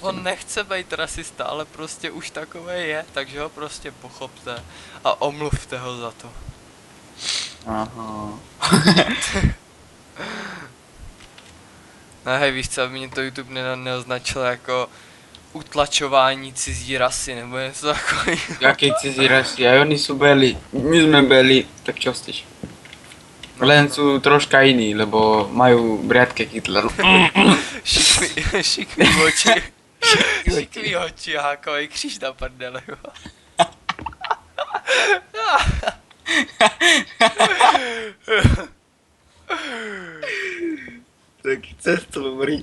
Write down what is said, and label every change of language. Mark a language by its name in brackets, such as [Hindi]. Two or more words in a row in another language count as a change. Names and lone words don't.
[Czech] On nechce být rasista, ale prostě už takové je, takže ho prostě pochopte a omluvte ho za to. Aha. Ne, hej, víš co, aby mě to YouTube neoznačilo jako utlačování cizí rasy nebo něco takového. Jaké cizí rasy, [Slovak] aj oni sú beli. My sme beli, tak čo chceš? Len sú troška iní, lebo majú briadke Hitleru. [Czech] Šikmý oči. Šikmý oči a hákovej kříž na prdele. [Slovak] Tak chceš to hovoriť?